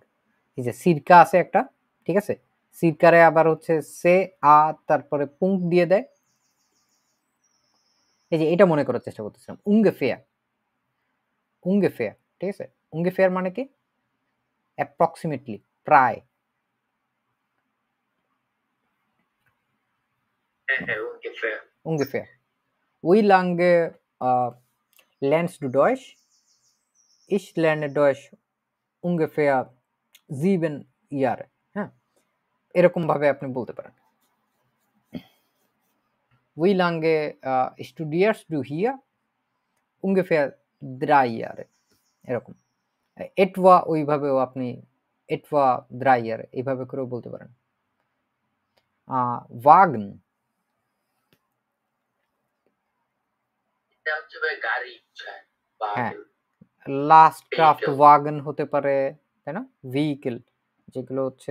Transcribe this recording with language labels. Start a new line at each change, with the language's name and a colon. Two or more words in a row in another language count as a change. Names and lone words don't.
Bangla: এই যে সিরকা আছে একটা, ঠিক আছে, সিরকারে আবার হচ্ছে সে তারপরে পুঙ্ক দিয়ে দেয়। এই যে এটা মনে করার চেষ্টা করতেছিলাম, উঙ্গেফেয়ার, ঠিক আছে। উঙ্গেফেয়ার মানে কি? অ্যাপ্রক্সিমেটলি, প্রায়।
German: ungefähr. Wie lange lernst du Deutsch? Ich lerne Deutsch ungefähr 7 Jahre.
Bangla: হ্যাঁ, এরকম ভাবে আপনি বলতে পারেন।
German: Wie lange studierst du hier? Ungefähr 3 Jahre,
Bangla: এরকম। etwa ওইভাবেও আপনি
German: etwa 3 Jahre
Bangla: এইভাবে করেও বলতে পারেন।
German: Wagen,
Bangla: এটা হচ্ছে ভাই গাড়ি, হ্যাঁ, লাস্ট ক্রাফট ওয়াগন হতে পারে, তাই না, ভেহিকেল যেগুলো হচ্ছে।